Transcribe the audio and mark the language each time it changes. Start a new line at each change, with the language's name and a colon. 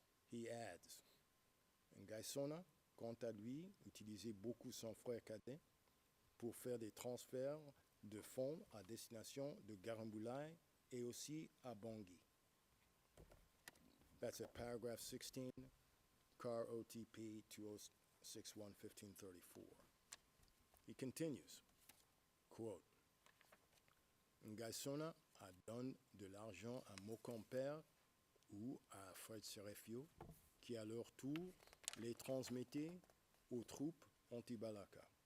French: He adds, Ngai, quant à lui, utilisait beaucoup son frère cadet pour faire des transferts de fonds à destination de Garamboulaye et aussi à Bangui.
English: That's at paragraph 16, CAR OTP 2061-1534. He continues, quote,
French: Ngai a donné de l'argent à Mokom Père ou à Fred Serefio, qui à leur tour les transmettait aux troupes anti-Balaka.